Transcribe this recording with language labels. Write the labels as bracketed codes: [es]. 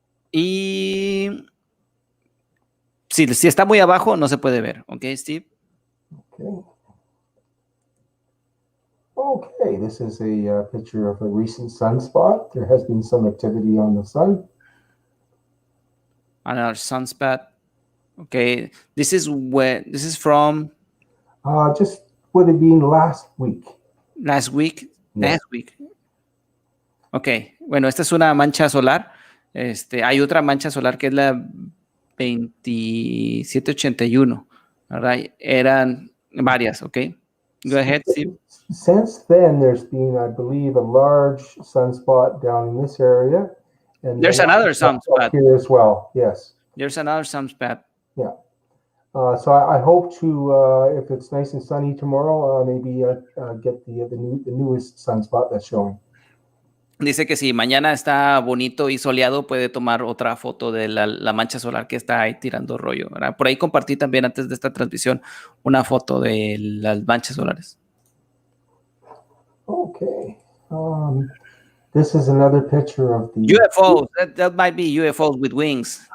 [es] Y si está muy abajo, no se puede ver. ¿Ok, Steve? [en] Okay, this is a picture of a recent sunspot. There has been some activity on the sun. Another sunspot. Okay, this is from? Just would have been last week. Last week? Yeah. Last week. [es] Ok, bueno, esta es una mancha solar. Hay otra mancha solar que es la 2781, ¿verdad? Eran varias, ok. [en] Go ahead, Steve. Since then, there's been, I believe, a large sunspot down in this area. And there's another sunspot here as well. Yes. There's another sunspot. Yeah. So I hope to, if it's nice and sunny tomorrow, maybe get the newest sunspot that's showing. [es] Dice que si mañana está bonito y soleado, puede tomar otra foto de la mancha solar que está ahí tirando rollo, ¿verdad? Por ahí compartí también antes de esta transmisión una foto de las manchas solares. [en] Okay. This is another picture of the UFOs. That might be UFOs with wings.